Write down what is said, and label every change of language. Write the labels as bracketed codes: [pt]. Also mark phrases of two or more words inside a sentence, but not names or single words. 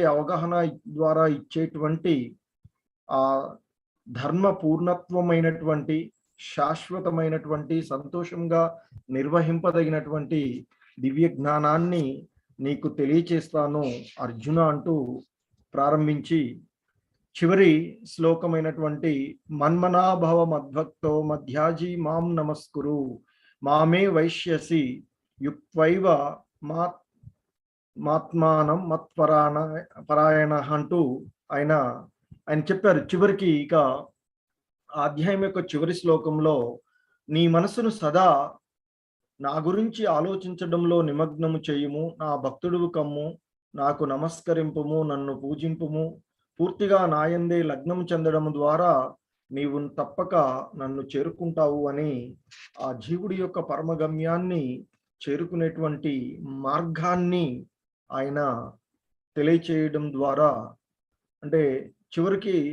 [te] అవగాహన ద్వారా ఇచ్చేటువంటి ఆ ధర్మ పూర్ణత్వమైనటువంటి శాశ్వతమైనటువంటి సంతోషంగా నిర్వహింపదగినటువంటి దివ్య జ్ఞానాన్ని నీకు తెలియచేస్తాను అర్జున అంటూ ప్రారంభించి చివరి శ్లోకమైనటువంటి [sa] మన్మనాభవ మద్భక్తో మధ్యాజీ మాం నమస్కురు మామే వైశ్యసి యుక్త్వైవ మాత్మానం పరాయణ [te] అంటూ ఆయన చెప్పారు. చివరికి ఇక అధ్యాయం యొక్క చివరి శ్లోకంలో, నీ మనసును సదా నా గురించి ఆలోచించడంలో నిమగ్నము చేయుము, నా భక్తుడువు కమ్ము, నాకు నమస్కరింపుము, నన్ను పూజింపుము, పూర్తిగా నాయందే లగ్నం చెందడం ద్వారా నీవు తప్పక నన్ను చేరుకుంటావు అని ఆ జీవుడి యొక్క పరమగమ్యాన్ని చేరుకునేటువంటి మార్గాన్ని ఆయన తెలియచేయడం ద్వారా, అంటే చివరికి